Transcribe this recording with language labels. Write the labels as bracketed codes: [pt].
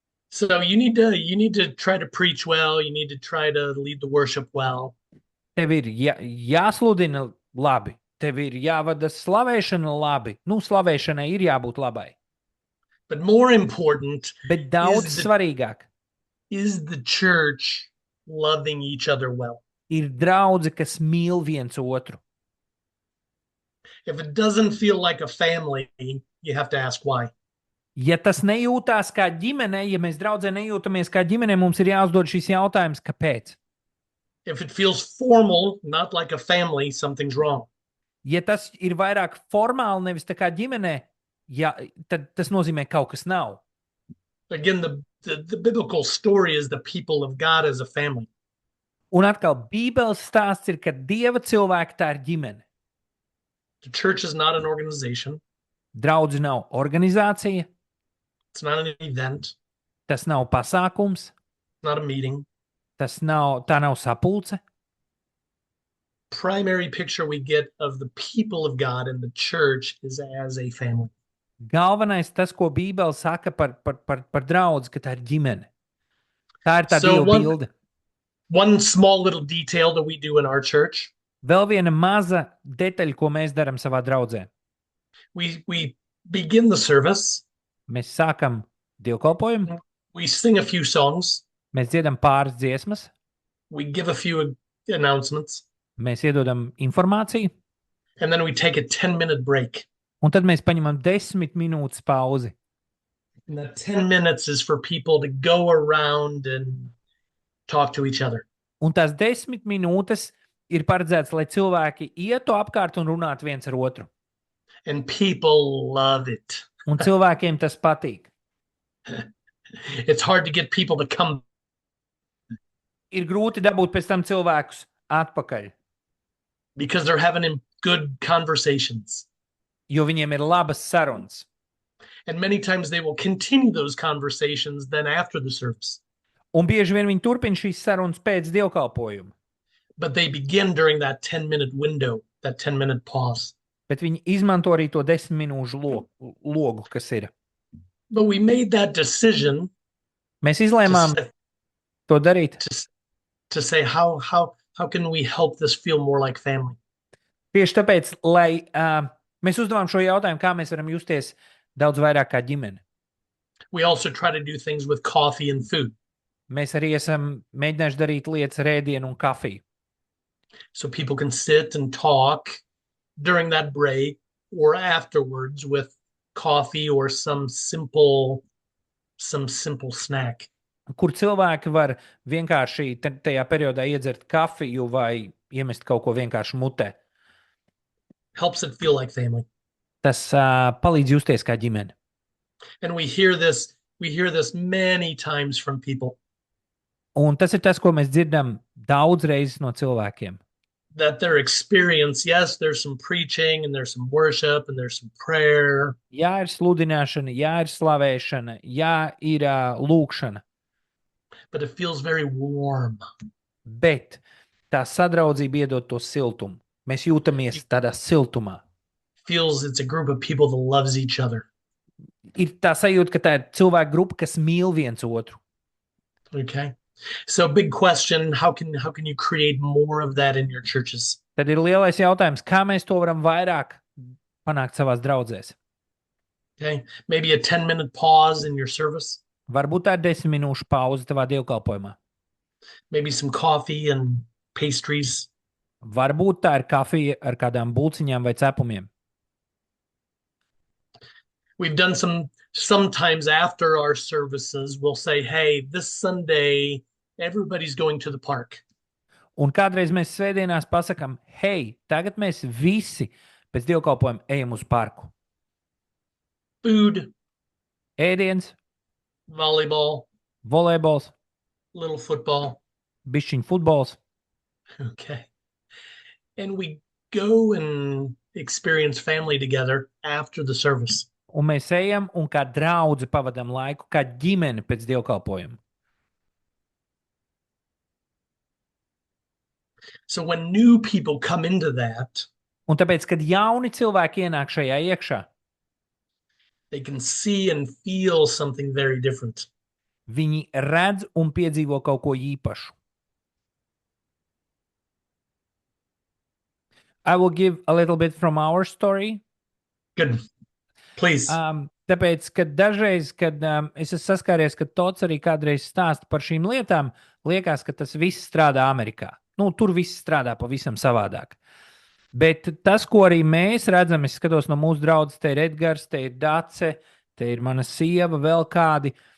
[en] So you need to try to preach well. You need to try to lead the worship well. [lv] Tev ir jāsludina labi. Tev ir jāvada slavēšana labi. Slavēšanai ir jābūt labai. [en] But more important, [lv] bet daudz svarīgāk. [en] Is the church loving each other well? [lv] ir draudze, kas mīl viens otru. [en] If it doesn't feel like a family, you have to ask why. [lv] Ja tas nejūtās kā ģimene, ja mēs draudzē nejūtamies kā ģimene, mums ir jāuzdod šis jautājums, kāpēc? [en] If it feels formal, not like a family, something's wrong. [lv] Ja tas ir vairāk formāli, nevis tā kā ģimenē, ja, tad tas nozīmē, ka kaut kas nav. [en] Again, the biblical story is the people of God as a family. [lv] Un atkal, Bībeles stāsts ir, ka Dieva cilvēki tā ir ģimene. [en] The church is not an organization. [lv] Draudze nav organizācija, [en] It's not an event. [lv] tas nav pasākums, [en] It's not a meeting. [lv] tā nav sapulce. [en] Primary picture we get of the people of God in the church is as a family. [lv] Galvenais tas, ko Bībele saka par draudzi, ka tā ir ģimene. Tā ir tā [en] So [lv] Dieva bilde. [en] One small little detail that we do in our church, [lv] Vēl viena maza detaļa, ko mēs darām savā draudzē. [en] we begin the service, [lv] Mēs sākam dievkalpojumu, [en] we sing a few songs, [lv] mēs dziedam pāris dziesmas, [en] we give a few announcements, [lv] mēs iedodam informāciju, [en] and then we take a 10-minute break. [lv] un tad mēs paņemam 10 minūtes pauzi. [en] And that 10 minutes is for people to go around and talk to each other. [lv] Un tās 10 minūtes ir paredzēts, lai cilvēki ietu apkārt un runātu viens ar otru. [en] And people love it. [lv] Un cilvēkiem tas patīk. [en] It's hard to get people to come, [lv] Ir grūti dabūt pēc tam cilvēkus atpakaļ, [en] because they're having good conversations. [lv] jo viņiem ir labas sarunas. [en] And many times they will continue those conversations then after the service. [lv] Un bieži vien viņi turpina šīs sarunas pēc dievkalpojuma, [en] But they begin during that 10-minute window, that 10-minute pause. [lv] bet viņi izmanto arī to 10 minūšu logu, kas ir. [en] But we made that decision [lv] Mēs [en] to, [lv] izlēmām [en] say- [lv] to darīt [en] to say how can we help this feel more like family? [lv] tieši tāpēc, lai mēs uzdevām šo jautājumu, kā mēs varam justies daudz vairāk kā ģimene. [en] We also try to do things with coffee and food. [lv] Mēs arī esam mēģinājuši darīt lietas ar ēdienu un kafiju. [en] So people can sit and talk during that break or afterwards with coffee or some simple snack. [lv] Kur cilvēki var vienkārši tajā periodā iedzert kafiju vai iemest kaut ko vienkārši mutē. [en] Helps it feel like family. [lv] Tas palīdz justies kā ģimene. [en] And we hear this many times from people, [lv] Un tas ir tas, ko mēs dzirdam daudz reizes no cilvēkiem. [en] that their experience, yes, there's some preaching and there's some worship and there's some prayer, [lv] Jā, ir sludināšana, jā, ir slavēšana, jā, ir lūkšana, [en] but it feels very warm. [lv] bet tā sadraudzība iedod to siltumu. Mēs jūtamies tādā siltumā. [en] Feels it's a group of people that loves each other. [lv] Ir tā sajūta, ka tā ir cilvēku grupa, kas mīl viens otru. [en] Okay. So big question, how can you create more of that in your churches? [lv] Tad ir lielais jautājums, kā mēs to varam vairāk panākt savās draudzēs. [en] Okay. Maybe a 10-minute pause in your service, [lv] Varbūt tā ir 10 minūšu pauze tavā dievkalpojumā. [en] maybe some coffee and pastries. [lv] Varbūt tā ir kafija ar kādām bulciņām vai cepumiem. [en] We've done sometimes after our services, we'll say, hey, this Sunday, everybody's going to the park. [lv] Un kādreiz mēs svētdienās pasakām, hei, tagad mēs visi pēc dievkalpojuma ejam uz parku. [en] Food, [lv] Ēdiens, [en] volleyball, [lv] volejbols, [en] little football. [lv] bišķiņ futbols. [en] Okay. And we go and experience family together after the service. [lv] Un mēs ejam un kā draudzi pavadām laiku, kā ģimene pēc dievkalpojuma. [en] So when new people come into that, [lv] Un tāpēc, kad jauni cilvēki ienāk šajā iekšā, [en] they can see and feel something very different. [lv] viņi redz un piedzīvo kaut ko īpašu. [en] I will give a little bit from our story. Good. Please. [lv] Tāpēc, ka dažreiz, kad es esmu saskāries, ka Tots arī kādreiz stāsta par šīm lietām, liekas, ka tas viss strādā Amerikā. Nu, tur viss strādā pavisam savādāk. Bet tas, ko arī mēs redzam, es skatos no mūsu draudzes, te ir Edgars, te ir Dace, te ir mana sieva, vēl kādi.